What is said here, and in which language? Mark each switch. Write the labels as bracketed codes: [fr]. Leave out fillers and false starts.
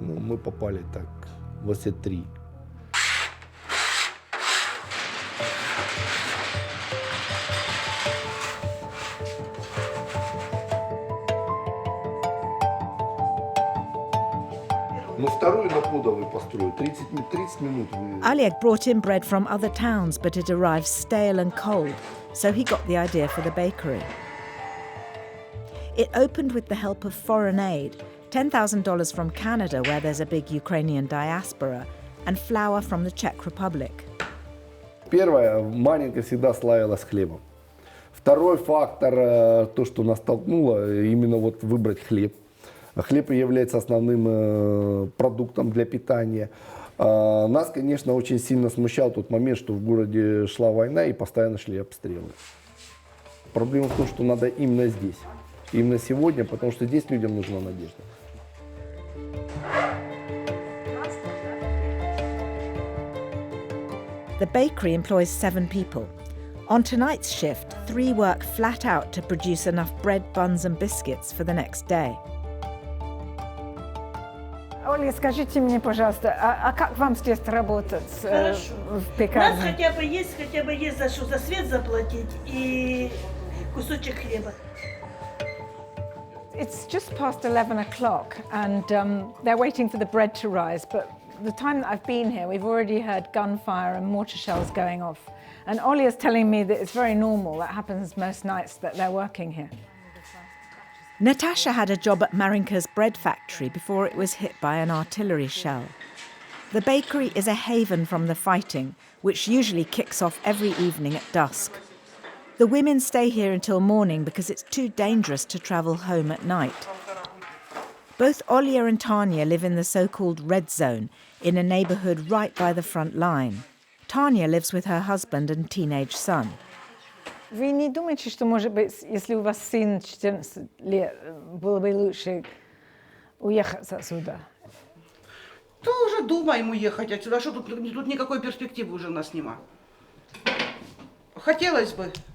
[ru] Ну, мы попали так во все 3. Ну, вторую на Подовой построю. 30 минут. [en] Oleg brought in bread from other towns, but it arrived stale and cold, so he got the idea for the bakery. It opened with the help of foreign aid, $10,000 from Canada, where there's a big Ukrainian diaspora, and flour from the Czech Republic. [ru] Первое, Маринка всегда славилась хлебом. Второй фактор, то, что нас толкнуло, именно вот выбрать хлеб. Хлеб является основным продуктом для питания. Нас, конечно, очень сильно смущал тот момент, что в городе шла война и постоянно шли обстрелы. Проблема в том, что надо именно здесь, именно сегодня, потому что здесь людям нужна надежда. [en] The bakery employs 7 people. On tonight's shift, 3 work flat out to produce enough bread, buns and biscuits for the next day. [ru] Оля, скажите мне, пожалуйста, а как вам здесь работать в Нас пекарне? хотя бы есть за что за свет заплатить и кусочек хлеба. [en] It's just past 11 o'clock and they're waiting for the bread to rise, but the time that I've been here, we've already heard gunfire and mortar shells going off. And Ollie is telling me that it's very normal, that happens most nights that they're working here. Natasha had a job at Marinka's bread factory before it was hit by an artillery shell. The bakery is a haven from the fighting, which usually kicks off every evening at dusk. The women stay here until morning because it's too dangerous to travel home at night. Both Olya and Tanya live in the so-called red zone, in a neighbourhood right by the front line. Tanya lives with her husband and teenage son. [ru] Вы не думаете, что, может быть, если у вас сын 14 лет, было бы лучше уехать отсюда? Тоже думаем уехать отсюда. Что тут никакой перспективы уже у нас нема. Хотелось бы.